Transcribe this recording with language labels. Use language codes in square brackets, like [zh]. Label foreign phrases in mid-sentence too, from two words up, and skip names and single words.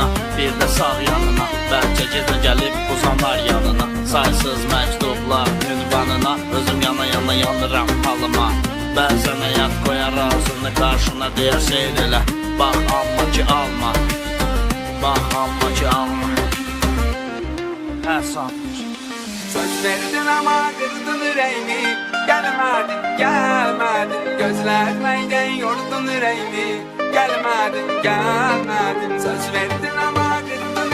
[az] Bir də sağ yanına, bəlkə gecə gəlib uzanlar yanına. Saysız məktublar ünvanına, özüm yana yana yanıram halıma. Bəzən həyat qoyar ağzını qarşına, deyər seyr elə. Bax amma ki alma, bax amma ki alma. Hər sanmış. [tr] Söz verdin ama kırdın yüreğimi. Gelmedin gelmedin, gözletmeyden yordun yüreğimi. Gelmedin gelmedin, söz verdin ama kırdın